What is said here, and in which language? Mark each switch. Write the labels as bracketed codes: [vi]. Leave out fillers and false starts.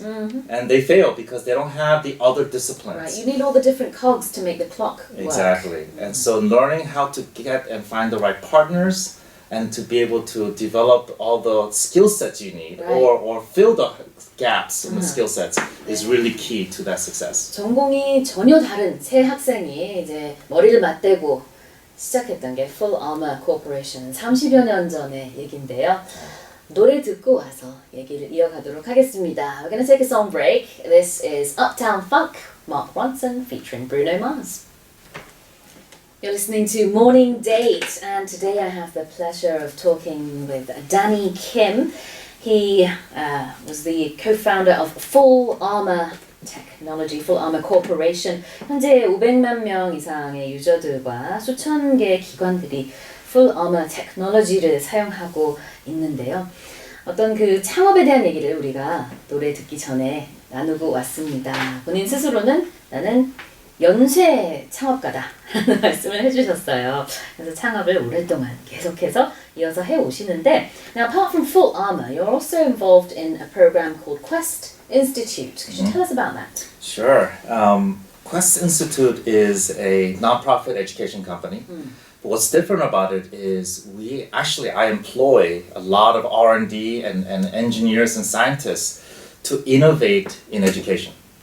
[en] And they fail because they don't have the other disciplines. Right, you need all the different cogs to make the clock work. Exactly. And so learning how to get and find the right partners, and to be able to develop all the skill sets you need Right. or fill the gaps in the skill sets is really key to that success. [ko] 전공이 전혀 다른 새 학생이 이제 머리를 맞대고 시작했던 게 FullArmor Corporation 30여 년 전의 얘긴데요. 노래 듣고 와서 얘기를 이어가도록 하겠습니다. [en] We're going to take a song break. This is Uptown Funk, Mark Ronson featuring Bruno Mars. You're listening to Morning Date, and today I have the pleasure of talking with Danny Kim. He was the co-founder of FullArmor Technology, FullArmor Corporation. [ko] 현재 500만 명 이상의 유저들과 수천 개의 기관들이 FullArmor Technology를 사용하고 있는데요. 어떤 그 창업에 대한 얘기를 우리가 노래 듣기 전에 나누고 왔습니다. 본인 스스로는 나는 연쇄 창업가다 라는 말씀을 해주셨어요. 그래서 창업을 오랫동안 계속해서 이어서 해오시는데 [en] Now apart from FullArmor, you're also involved in a program called Quest Institute. Could you tell us about that? Sure. Quest Institute is a nonprofit education company. But what's different about it is I employ a lot of R&D and engineers and scientists to innovate in education.